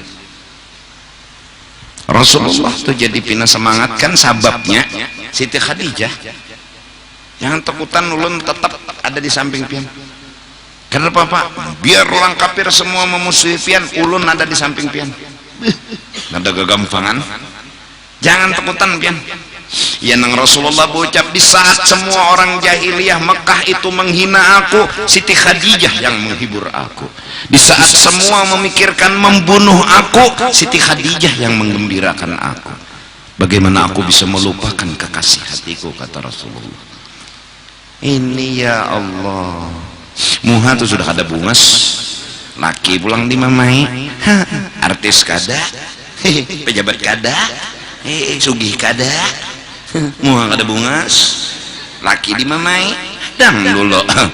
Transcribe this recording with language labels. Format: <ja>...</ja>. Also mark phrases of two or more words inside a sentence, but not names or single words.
<bjn>Rasulullah tuh jadi pina semangat kan sababnya Siti Khadijah. Jangan takutan ulun tetap ada di samping pian.</bjn> <id>Kenapa Pak?</id> <bjn>Biar orang kafir semua memusuhi pian, ulun ada di samping pian. Ada kegampangan. Jangan takutan pian.</bjn> <id>Ya nang Rasulullah berucap di saat semua orang jahiliyah Mekah itu menghina aku, Siti Khadijah yang menghibur aku. Di saat semua memikirkan membunuh aku, Siti Khadijah yang menggembirakan aku. Bagaimana aku bisa melupakan kekasih hatiku, kata Rasulullah. Ini ya Allah.</id> <bjn>Muha tuh sudah ada bungas, laki pulang di mamai, artis kada, pejabat kada, sugih kada, muha kada bungas, laki di mamai, dang dulu.</bjn>